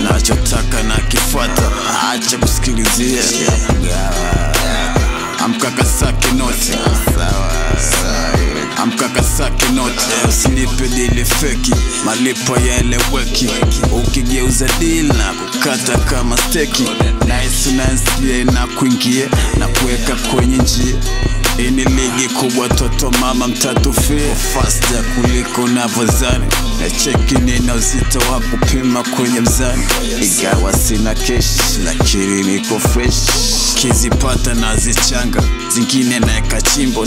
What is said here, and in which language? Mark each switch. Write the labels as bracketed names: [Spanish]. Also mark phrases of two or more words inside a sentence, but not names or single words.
[Swahili] Nachotaka nakifuata, acha kusikilizia. Amka kasake noti. Amka kasake noti. Usinipe dili feki, malipo yaeleweki. Ukigeuza deal na kukata kama steki. [English] Nice, nice, yeah, [Swahili] na kuingia, na kuweka kwenye njia. Hii ni ligi kubwa, toto mama mtatufia. Faster kuliko unavyozani. Na cheki nina uzito wa kupima kwenye mzani. Ingawa sina cash, lakini niko fresh. Kizipata nazichanga, zingine naeka chimbo.